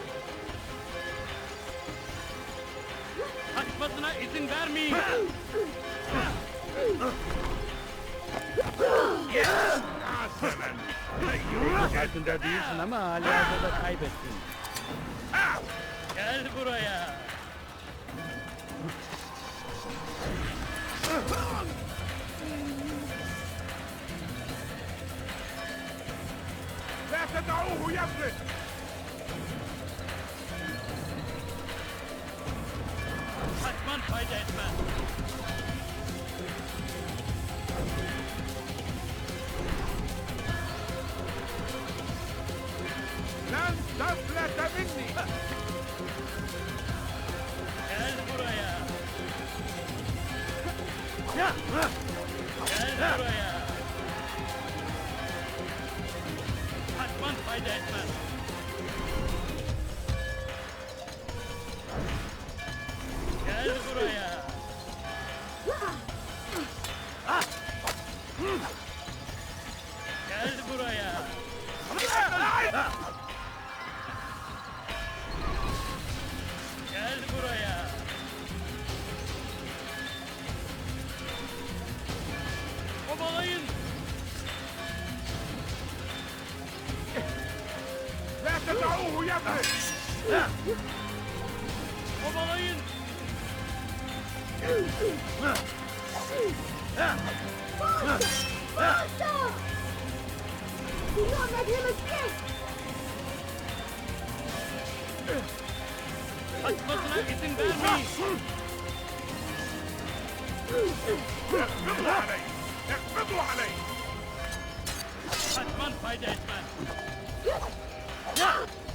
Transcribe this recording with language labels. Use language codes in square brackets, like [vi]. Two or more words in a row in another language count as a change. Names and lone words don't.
[tr] Kaçmasına izin vermeyin. Farkında değilsin ama halihazırda kaybettin. Gel buraya. [ar] لا تدعوه يفلت. [tr] Kaçman fayda etmez. [ar] لن تفلت مني. [tr] Gel buraya. Gel buraya. Kaçman fayda etmez. Gel buraya. Gel buraya. Gel buraya. Kovalayın. [ar] لا تدعوه يفلت. [tr] Kovalayın. [en] Do not let him escape! [tr] Kaçmasına izin vermeyin. [ar] اقبضوا علي. اقبضوا علي. [tr] Kaçman fayda etmez. Ah!